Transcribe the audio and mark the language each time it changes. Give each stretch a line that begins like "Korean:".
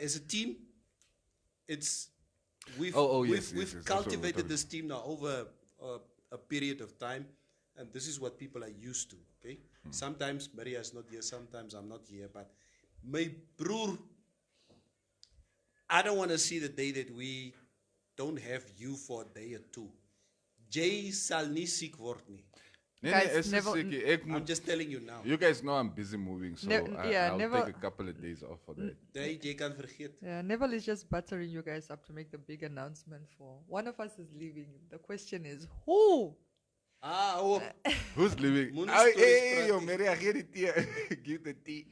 English: As a team, we've cultivated this team now over a period of time, and this is what people are used to. Okay, sometimes Maria is not here, sometimes I'm not here, but
Afrikaans: my broer,
English: I don't want to see the day that we don't have you for a day or two.
Afrikaans: Jay sal nie siek word nie.
English: I'm just telling you now. You guys know I'm busy moving, so I'll take a couple of days off for that.
Afrikaans: Jy kan vergeet.
English: Yeah, Neville is just buttering you guys up to make the big announcement for one of us is leaving. The question is who? Who's leaving? Hey, Maria, give the tea.